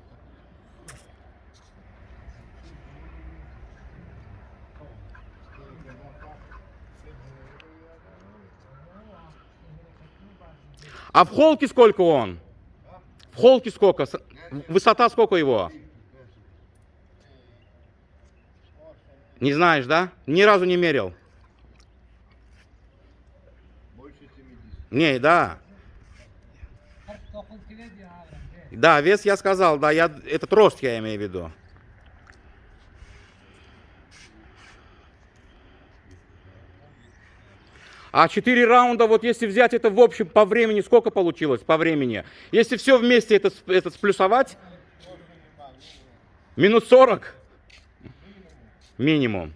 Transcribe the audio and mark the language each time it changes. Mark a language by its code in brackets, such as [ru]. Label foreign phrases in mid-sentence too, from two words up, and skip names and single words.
[ru] А в холке сколько он? В холке сколько? Высота сколько его? Не знаешь, да? Ни разу не мерил. больше 70. Не, да. [tr] 49 kilo diyor abi. [ru] Да, вес я сказал, да, этот рост я имею в виду. А 4 раунда, вот если взять это в общем по времени, сколько получилось по времени? Если все вместе это сплюсовать, минут 40 минимум.